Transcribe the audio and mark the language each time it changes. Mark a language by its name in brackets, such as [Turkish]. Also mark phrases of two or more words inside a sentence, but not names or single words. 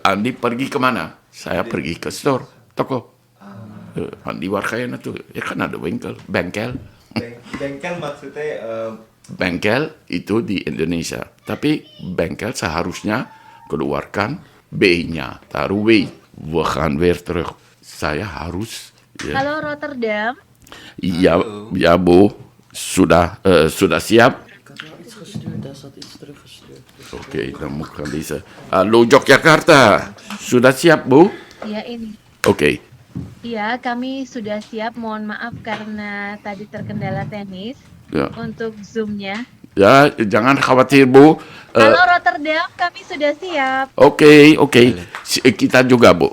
[Indonesian] Andi pergi kemana? Saya pergi ke store, toko. Andi Warkayana tuh. Kan ada bengkel. Bengkel. Bengkel maksudnya Bengkel itu di Indonesia. Tapi bengkel seharusnya keluarkan B-nya, taruh W. [Dutch] We gaan weer terug. [Indonesian] Saya harus. Ya, Halo Rotterdam. ya, ya Bu, sudah siap? [Dutch] Oké, dan moet gaan lezen. [Indonesian] Hallo Yogyakarta, sudah siap Bu? Ya ini. Oké. Ya, kami sudah siap. Mohon maaf karena tadi terkendala teknis Ya. untuk Zoom-nya. Ya, jangan khawatir Bu. Halo Rotterdam, kami sudah siap. Oke. Kita juga Bu.